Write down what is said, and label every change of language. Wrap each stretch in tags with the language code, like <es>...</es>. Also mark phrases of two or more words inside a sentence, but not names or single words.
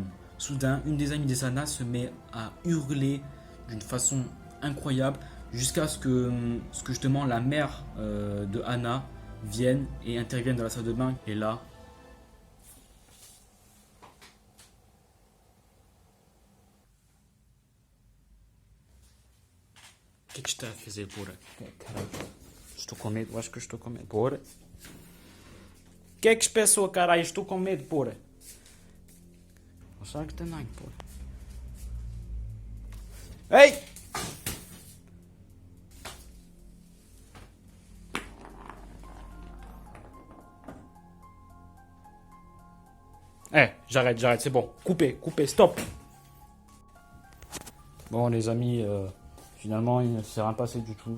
<fr>Soudain, une des amies des Anna se met à hurler d'une façon incroyable jusqu'à ce que justement la mère de Anna vienne et intervienne dans la salle de bain. Et là,</fr> <pt>que tu estás a fazer, porra? Caralho, estou com medo, acho que estou com medo, porra. Que é que se passou, caralho? Estou com medo, porra. Sabe que tem nada, porra. Ei!</pt> <fr>J'arrête, c'est bon. Coupez, stop. Bon, les amis, finalement, il ne s'est rien passé du tout.</fr>